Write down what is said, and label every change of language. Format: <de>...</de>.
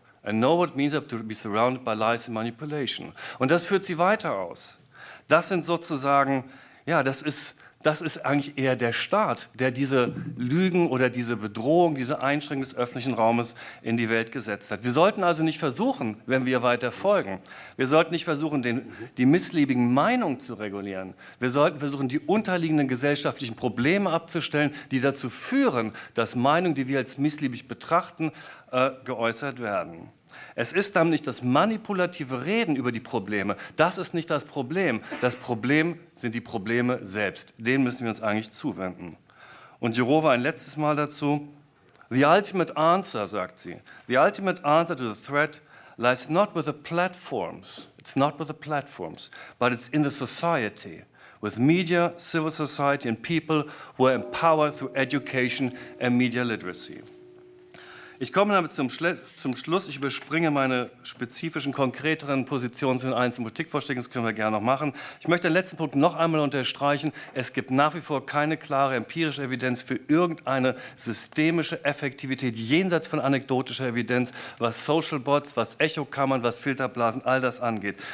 <en>I know what it means to be surrounded by lies and manipulation.</en> <de>Und das führt sie weiter aus. Das sind sozusagen, ja, das ist eigentlich eher der Staat, der diese Lügen oder diese Bedrohung, diese Einschränkung des öffentlichen Raumes in die Welt gesetzt hat. Wir sollten also nicht versuchen, wenn wir weiter folgen, wir sollten nicht versuchen, die missliebigen Meinungen zu regulieren. Wir sollten versuchen, die unterliegenden gesellschaftlichen Probleme abzustellen, die dazu führen, dass Meinungen, die wir als missliebig betrachten, geäußert werden. Es ist dann nicht das manipulative Reden über die Probleme. Das ist nicht das Problem. Das Problem sind die Probleme selbst. Denen müssen wir uns eigentlich zuwenden. Und Jourova ein letztes Mal dazu.</de> <en>The ultimate answer,</en> <de>sagt sie.</de> <en>The ultimate answer to the threat lies not with the platforms. It's not with the platforms, but it's in the society. With media, civil society and people who are empowered through education and media literacy.</en> <de>Ich komme damit zum Schluss. Ich überspringe meine spezifischen, konkreteren Positionen zu den einzelnen Politikvorschlägen. Das können wir gerne noch machen. Ich möchte den letzten Punkt noch einmal unterstreichen. Es gibt nach wie vor keine klare empirische Evidenz für irgendeine systemische Effektivität jenseits von anekdotischer Evidenz, was Social Bots, was Echokammern, was Filterblasen, all das angeht.</de>